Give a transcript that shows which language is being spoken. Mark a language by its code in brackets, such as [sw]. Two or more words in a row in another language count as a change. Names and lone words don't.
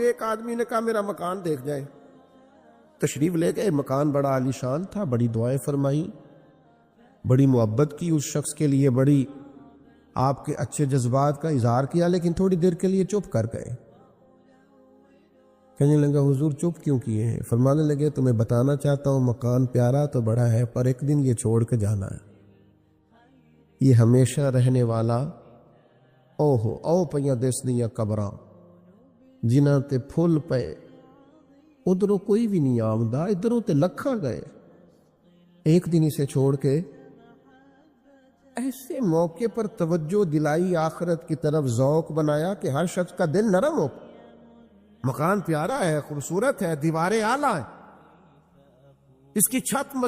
[ur] ایک آدمی نے کہا میرا مکان دیکھ جائے، تشریف لے گئے، مکان بڑا عالیشان تھا، بڑی دعائیں فرمائی، بڑی محبت کی اس شخص کے لیے، بڑی آپ کے اچھے جذبات کا اظہار کیا، لیکن تھوڑی دیر کے لیے چپ کر گئے۔ کہنے لگا حضور چپ کیوں کیے ہیں؟ فرمانے لگے تمہیں بتانا چاہتا ہوں مکان پیارا تو بڑا ہے پر ایک دن یہ چھوڑ کے جانا ہے، یہ ہمیشہ رہنے والا [pa] او پیاں دس دیاں قبراں جنہاں تے پھول پے، ادھروں کوئی بھی نہیں آمدہ، ادھروں تے لکھاں گئے، [ur] ایک دن اسے چھوڑ کے۔ ایسے موقع پر توجہ دلائی، آخرت کی طرف ذوق بنایا کہ ہر شخص کا دل نرم ہو۔ مکان پیارا ہے، خوبصورت ہے، دیواریں اعلیٰ ہیں، اس کی چھت مضبوط